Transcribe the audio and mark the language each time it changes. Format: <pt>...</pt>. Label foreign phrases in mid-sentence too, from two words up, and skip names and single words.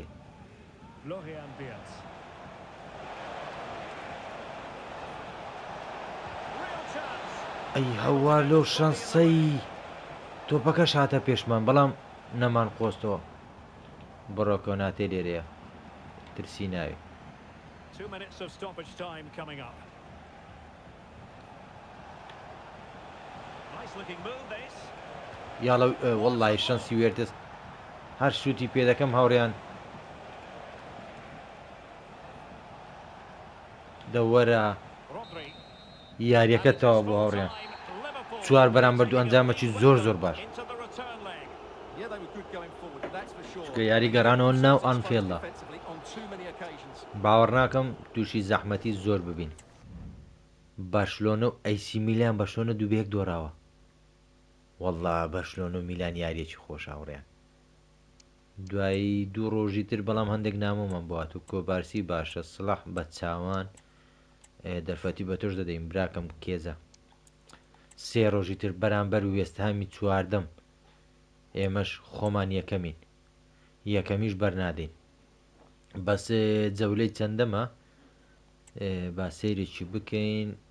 <en>Florian Wirtz. Real chance.</en> <ckb>ئەی هەوار لەو شانسەی تۆپەکەش هاتە پێشمان بەڵام نەمان قۆستەوە بڕۆ کۆناتێ لێرەیە ترسی ناوێ</ckb> <en>2 minutes of stoppage time coming up. Nice looking move this.</en> <ckb>یاڵە وەڵڵای شانسی وێرتس هەر شوتی پێ دەکەم هاوڕێیان دەوەرە Rodri. یاریەکە تەوا بۆ هاوڕێیان چوار بەرامبەر دوو ئەنجامەکی زۆر زۆر باش</ckb> <en>Into the return leg. Yeah, they were good going forward, that's for sure.</en> <ckb>کە یاری گەڕانەوە ناو ئانفێڵدا</ckb> <en>Defensively on too many occasions.</en> <ckb>باوەڕ ناکەم تووشی زەحمەتی زۆر ببین بارشلۆنە و ئەیسی میلان بەشلۆنە دووبێک دۆراوە وەڵڵا بەرشلۆنە و میلان یاریەکی خۆش هاوڕێیان دوایی دوو ڕۆژی تر بەڵام هەندێک نامۆمان بوات و کۆبارسی باشە سڵاح بە چاوان دەرفەتی بە تۆش دەدەین براکەم کێزە سێ ڕۆژی تر بەرامبەر وێستهامی چواردەم ئێمەش خۆمان یەکەمیش بەرنادەین بەس جەولەی چەندەمە با سەیرێکی بکەین</ckb>